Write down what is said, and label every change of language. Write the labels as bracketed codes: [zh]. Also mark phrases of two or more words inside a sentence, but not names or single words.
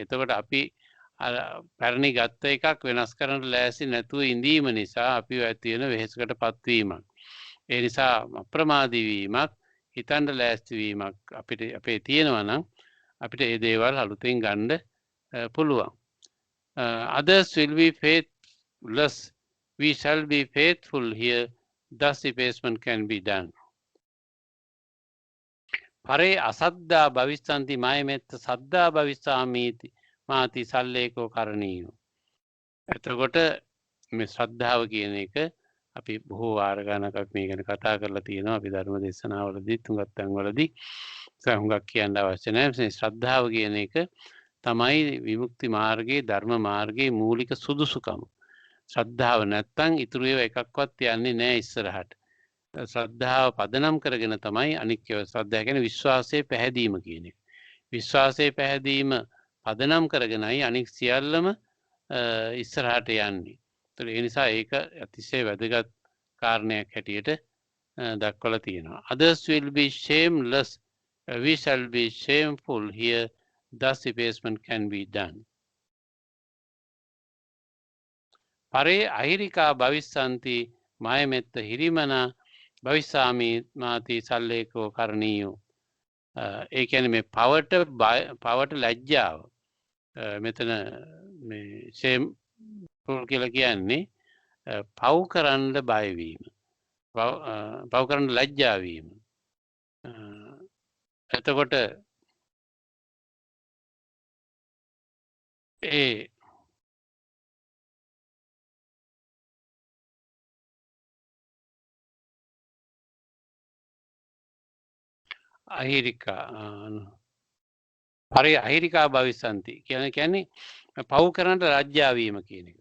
[si] එතකොට අපි පැරණි ගත්ත එකක් වෙනස් කරන්න ලෑස්ති නැතුව ඉඳීම නිසා අපි ඇති වෙන වෙහෙසකටපත් වීමක්. ඒ නිසා අප්‍රමාදී වීමක්, හිතන්න ලෑස්ති වීමක් අපිට අපේ තියෙනවා නම් අපිට මේ දේවල් අලුතෙන් ගන්න පුළුවන්. [en] Others will be faithless, we shall be faithful here, thus effacement can be done. [pi] පරේ අසද්දා භවිස්සන්ති මයමෙත්ත සද්දා භවිස්සාමීති මාති සල්ලේකෝ කරණීයෝ. [si] එතකොට මේ ශ්‍රද්ධාව කියන එක අපි බොහෝ වාර ගණනක් මේ ගැන කතා කරලා තියෙනවා. අපි ධර්ම දේශනාවලදී තුන්ගත් තැන්වලදී හුඟක් කියන්න අවශ්‍ය නැහැ. මේ ශ්‍රද්ධාව කියන එක තමයි විමුක්ති මාර්ගයේ ධර්ම මාර්ගයේ මූලික සුදුසුකම. ශ්‍රද්ධාව නැත්තම් ඉතුරු ඒවා එකක්වත් යන්නේ නැහැ ඉස්සරහට. ශ්‍රද්ධාව පදනම් කරගෙන තමයි අනික් ඒවා. ශ්‍රද්ධාව කියන්නේ විශ්වාසයේ පැහැදීම කියන එක. විශ්වාසයේ පැහැදීම පදනම් කරගෙනයි අනික් සියල්ලම ඉස්සරහට යන්නේ. ඒ නිසා ඒක අතිශය වැදගත් කාරණයක් හැටියට දක්වලා තියෙනවා. [en] Others will be shameless, we shall be shameful here, thus effacement can be done. [pi] පරේ අහිරිකා භවිස්සන්ති මයමෙත්ත හිරිමනා භවිස්සාමි මාති සල්ලේකෝ කරණීයෝ. [si] ඒ කියන්නේ මේ පවට ලැජ්ජාව. මෙතන මේ ෂේම්ෆුල් කියලා කියන්නේ පව් කරන්න බය වීම. පව් කරන්න ලැජ්ජා වීම. එතකොට ඒ අහිරිකා [pi] පරේ අහිරිකා භවිස්සන්ති [si] කියන්නේ පව් කරන්න ලැජ්ජා වීම කියන එක.